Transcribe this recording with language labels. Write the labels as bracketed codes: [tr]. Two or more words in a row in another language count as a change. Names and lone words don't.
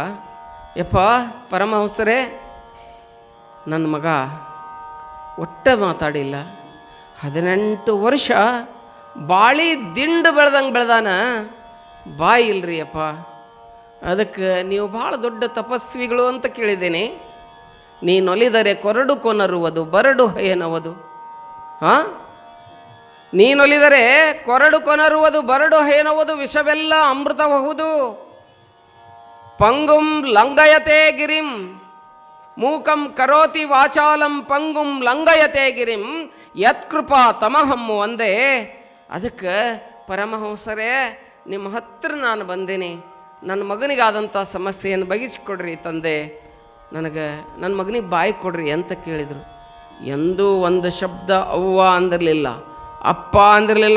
[kn] ಯಪ್ಪ ಪರಮಹಂಸರೇ, ನನ್ನ ಮಗ ಒಟ್ಟ ಮಾತಾಡಿಲ್ಲ, 18 ವರ್ಷ ಬಾಳಿ ದಿಂಡು ಬೆಳೆದಂಗೆ ಬೆಳೆದಾನ, ಬಾಯಿ ಇಲ್ರಿ ಅಪ್ಪ. ಅದಕ್ಕೆ ನೀವು ಭಾಳ ದೊಡ್ಡ ತಪಸ್ವಿಗಳು ಅಂತ ಕೇಳಿದ್ದೇನೆ. ನೀನೊಲಿದರೆ ಕೊರಡು ಕೊನರುವುದು ಬರಡು ಹಯನವುದು. ಹಾಂ, ನೀನೊಲಿದರೆ ಕೊರಡು ಕೊನರುವುದು ಬರಡು ಹಯನವುದು, ವಿಷವೆಲ್ಲ ಅಮೃತಬಹುದು. [sa] ಪಂಗುಂ ಲಂಘಯತೆ ಗಿರಿಂ ಮೂಕಂ ಕರೋತಿ ವಾಚಾಲಂ ಪಂಗುಂ ಲಂಘಯತೆ ಗಿರಿಂ ಯತ್ಕೃಪಾ ತಮಹಮ್ಮು ಒಂದೇ. [kn] ಅದಕ್ಕೆ ಪರಮಹಂಸರೇ, ನಿಮ್ಮ ಹತ್ರ ನಾನು ಬಂದೇನೆ, ನನ್ನ ಮಗನಿಗಾದಂಥ ಸಮಸ್ಯೆಯನ್ನು ಬಗೆಹರಿಸಿಕೊಡ್ರಿ ತಂದೆ, ನನ್ನ ಮಗನಿಗೆ ಬಾಯಿ ಕೊಡ್ರಿ ಅಂತ ಕೇಳಿದರು. ಎಂದೂ ಒಂದು ಶಬ್ದ ಅವ್ವ ಅಂದಿರಲಿಲ್ಲ, ಅಪ್ಪ ಅಂದಿರಲಿಲ್ಲ.